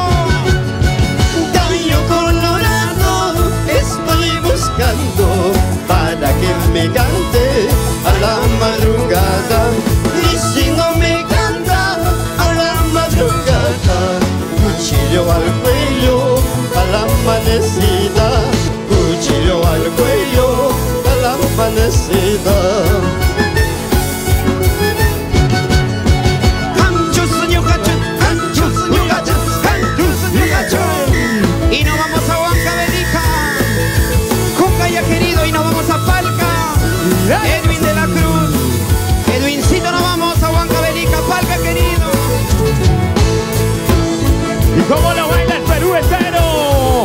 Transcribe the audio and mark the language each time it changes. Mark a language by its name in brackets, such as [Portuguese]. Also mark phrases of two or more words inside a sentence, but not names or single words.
[Spanish] Gallo colorado, estoy buscando para que me cante a la madrugada. Y si no me canta a la madrugada, cuchillo al cuello a la amanecida. Cuchillo al cuello a la amanecida. [Quechua] Anchus, ñugacha, anchus, ñugacha, anchus, ñugacha. [Spanish] Y nos vamos a Huancavelica con Gaya querido. Y nos vamos a Palca. Edwin de la Cruz. Edwincito, nos vamos a Huancavelica, Palca querido. ¿Y cómo lo baila el Perú entero?